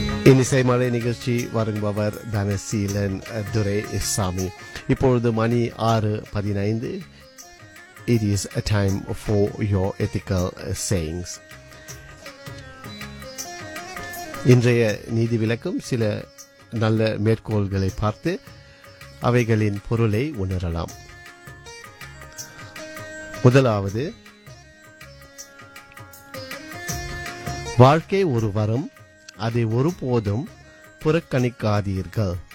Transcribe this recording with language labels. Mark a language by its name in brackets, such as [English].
[Tamil] இனிசை மலை நிகழ்ச்சி வருங்குபவர் தனசீலன் துரை இசாமி. இப்பொழுது மணி 6:15. [English] It is a time for your ethical sayings. [Tamil] இன்றைய நீதி விளக்கம் சில நல்ல மேற்கோள்களை பார்த்து அவைகளின் பொருளை உணரலாம். முதலாவது, வாழ்க்கை ஒரு வரம், அதை ஒருபோதும் புறக்கணிக்காதீர்கள்.